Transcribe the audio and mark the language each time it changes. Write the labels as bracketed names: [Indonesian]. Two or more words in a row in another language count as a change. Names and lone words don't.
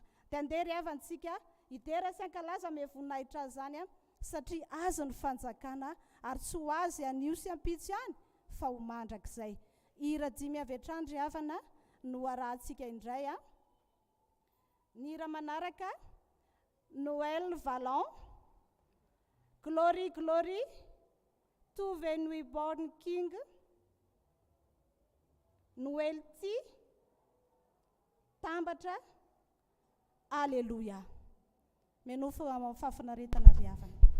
[Malagasy] Dia andeha ry havantsika hidera sy ankalaza me voninahitra azy zany satria azo ny fanjakana ary tsy ho azy anio sy ampitsy ihany fa ho mandrakizay. Hira 5 avy hatrany ry havana no arahantsika indray ny hira manaraka Noël Vallon, [English] Glory, glory to the newborn King. [Malagasy] Noël ty tambatra, Alléluia. Menofo fafinaretana ry havana.